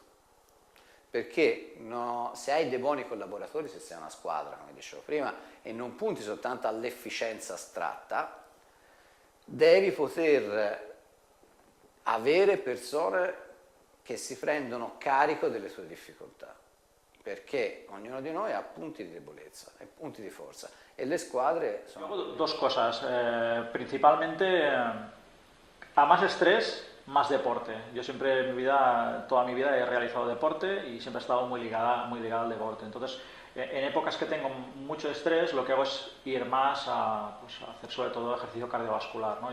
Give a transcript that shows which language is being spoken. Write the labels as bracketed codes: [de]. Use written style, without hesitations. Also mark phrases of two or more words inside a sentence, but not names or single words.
[it] Perché se hai dei buoni collaboratori, se sei una squadra, come dicevo prima, e non punti soltanto all'efficienza astratta, devi poter avere persone che si prendono carico delle tue difficoltà, perché ognuno di noi ha punti di debolezza e punti di forza, e le squadre [es] Yo [it] sono... [es] hago dos cosas. Principalmente, a más estrés, más deporte. Yo siempre en mi vida, toda mi vida he realizado deporte y siempre he estado muy ligada al deporte. Entonces, en épocas que tengo mucho estrés, lo que hago es ir más a, pues, a hacer sobre todo ejercicio cardiovascular, ¿no?